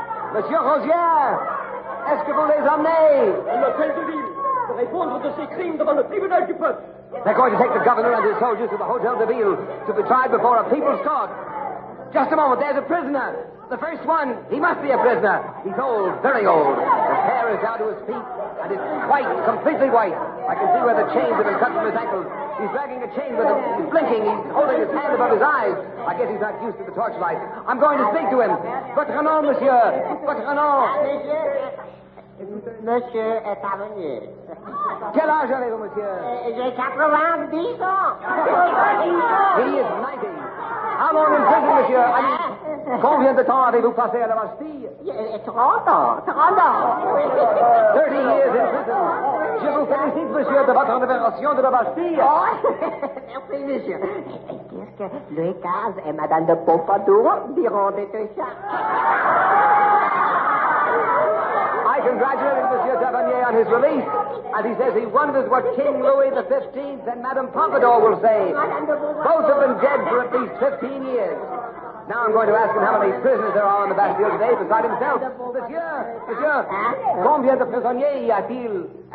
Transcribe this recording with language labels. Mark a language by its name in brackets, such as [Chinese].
[French] Monsieur Rosière, est-ce que vous les emmenez? L'hôtel de ville, pour répondre de ses crimes devant le tribunal du peuple. [English] They're going to take the governor and his soldiers to the Hotel de Ville to be tried before a people's court. Just a moment, there's a prisoner. The first one, he must be a prisoner. He's old, very old. His hair is down to his feet, and it's white, completely white. I can see where the chains have been cut from his ankles. He's dragging a chain with him. He's blinking. He's holding his hand above his eyes. I guess he's not used to the torchlight. I'm going to speak to him. [French] Votre nom, monsieur. Votre nom. Monsieur est parvenu. Quel âge avez-vous, monsieur? J'ai 90 ans. [English] He is 90. How long in prison, monsieur? [French] Combien de temps avez-vous passé à la Bastille? 30 ans. [English] 30 years in prison. [French] Je vous félicite, monsieur, de votre libération de la Bastille. Merci, monsieur. Qu'est-ce que Louis XV et Madame de Pompadour diront de tout ça? [English] I congratulated Monsieur Tavernier on his release, and he says he wonders what King Louis XV and Madame Pompadour will say. Both have been dead for at least 15 years. Now I'm going to ask him how many prisoners there are on the Bastille today beside himself. [French] Monsieur, combien de prisonniers y a-t-il?